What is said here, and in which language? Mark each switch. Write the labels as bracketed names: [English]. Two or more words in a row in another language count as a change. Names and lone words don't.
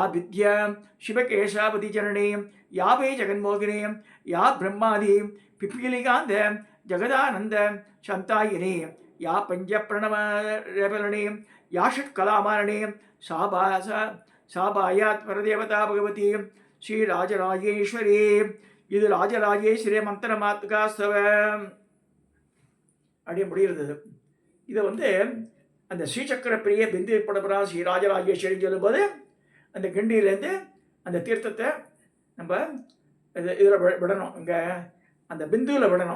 [Sanskrit] विद्या शिवकेशावतिचरणीं या वै जगन्मोहिनीं या ब्रह्मादीं पिपीलिकान्त जगदानन्द शान्तायिनी या पञ्चप्रणवरेवलनीं या षट्कलामालिनीं सा बायात् परदेवता भगवती श्रीराजराजेश्वरी [Tamil] இது ராஜராஜேஸ்வரி மந்திரமாத்துகாஸ்தவம் அப்படி முடிகிறது. இதை அந்த [Sanskrit] श्रीचक्रप्रिय बिन्दु पटपरा [Tamil] ஸ்ரீ ராஜராஜேஸ்வரின்னு சொல்லும்போது அந்த கிண்டியிலேருந்து அந்த தீர்த்தத்தை நம்ம இதில் விடணும், இங்கே அந்த பிந்துவில் விடணும்.